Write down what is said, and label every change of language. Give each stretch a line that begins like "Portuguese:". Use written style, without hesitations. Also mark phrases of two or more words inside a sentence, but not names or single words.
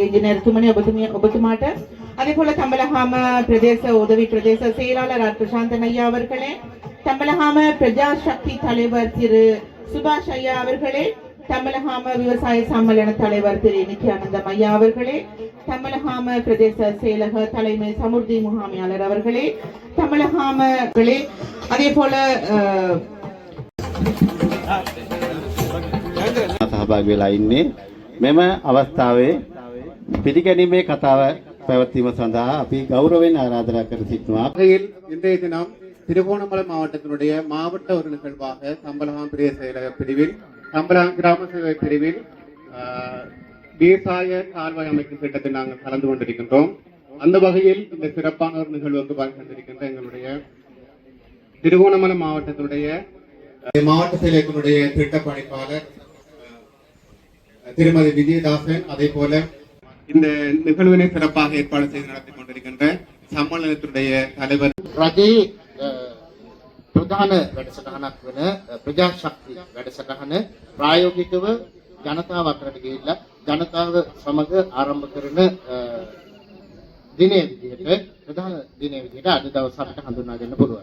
Tamil: இன்ஜினியர் துமணி ஒபத்துமாட்ட, அதே போல தமிழகாம பிரதேச உதவி பிரதேச செயலாளர் ஆர் பிரசாந்தன் ஐயா அவர்களே, தமிழகாம பிரஜா சக்தி தலைவர் திரு சுபாஷ் ஐயா அவர்களே, தமிழகாம விவசாய சம்மேளன தலைவர் திரு நித்யானந்தம் ஐயா அவர்களே, தமிழகாம பிரதேச செயலக தலைமை சமுர்தி முகாமையாளர் அவர்களே, தமிழகாமர்களே, அதே போல
Sinhala: සහභාගී වෙලා ඉන්නේ මෙම අවස්ථාවේ පිළිගැනීමේ කතාව පැවැත්වීම සඳහා අපි ගෞරවයෙන් ආරාධනා කර සිටිනවා.
Tamil: இன்றைய தினம் திருகோணமலை மாவட்டத்தினுடைய மாவட்ட ஒரு நிகழ்வாக தம்பலகாம் பிரதேச செயலக பிரிவில் தம்பலகாம் கிராம சேவை பிரிவில் விவசாய கால்வாய் அமைக்கும் திட்டத்தில் நாங்கள் கலந்து கொண்டிருக்கின்றோம். அந்த வகையில் இந்த சிறப்பான ஒரு நிகழ்வுக்கு பார்க்கின்ற எங்களுடைய திருகோணமலை மாவட்டத்தினுடைய மாவட்ட செயலகத்தினுடைய திட்ட பணிப்பாளர் திருமதி விஜயதாசன், அதே போல இந்த நிகழ்வினை சிறப்பாக ஏற்பாடு செய்து நடத்தி கொண்டிருக்கின்ற சம்மேளனத்தினுடைய தலைவர்
Sinhala: රජයේ ප්‍රධාන වැඩසටහනක් වන ප්‍රජා ශක්ති වැඩසටහන ප්‍රායෝගිකව ජනතාව අතරට ගිහිල්ලා ජනතාව සමග ආරම්භ කරන දිනයේ විදිහට ප්‍රධාන දිනයේ විදිහට අද දවස් අපිට හඳුනා ගන්න පුළුවන්.